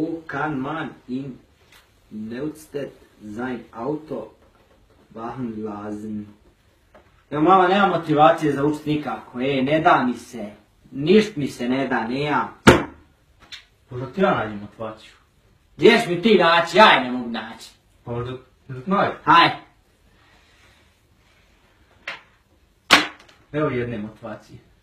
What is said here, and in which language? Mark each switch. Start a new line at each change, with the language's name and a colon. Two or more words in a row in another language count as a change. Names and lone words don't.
German: kann man in Neustadt sein Auto wachen lassen?
Croatian: Ja, mama, nema motivacije za učit nikako, ne da mi se. Ništ mi se ne da, ne ja. Možda ti ja nađem motivaciju. Gdješ mi ti naći, ja je ne mogu naći. Pa možda ti nađem. Hajde. Evo jedne motivacije.